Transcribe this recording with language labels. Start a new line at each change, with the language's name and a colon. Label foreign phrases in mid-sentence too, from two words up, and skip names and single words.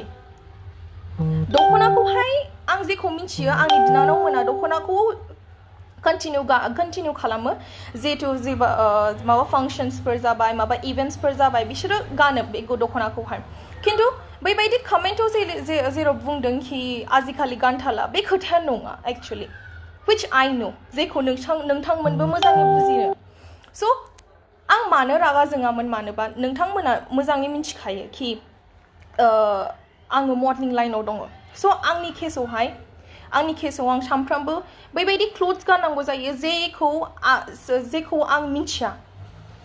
Bodo: दख'नाखौहाय आं जेखौ मिन्थियो आंनि बिनानाव मोना दख'नाखौ कन्टिनिउ खालामो. जेथु माबा फांसन्सफोर जाबाय, माबा इभेन्ट्सफोर जाबाय, बिसोरो गानो बे दख'नाखौहाय. खिन्थु बैबायदि कमेन्टआव जेराव बुंदों कि आजिखालि गानथाला, बे खोथाया नङा एक्चुअलि,
English: which I know,
Bodo: जेखौ नोंथांमोनबो मोजाङै बुजियो. स' आं मानो रागा जोङामोन, मानोबा नोंथांमोना मोजाङै मिन्थिखायो कि आङो
English: modeling line
Bodo: दङ. स' आंनि केसाव आं सानफ्रामबो बैबायदि क्लथ्स गाननांगौ जायो जेखौ आं मिन्थिया.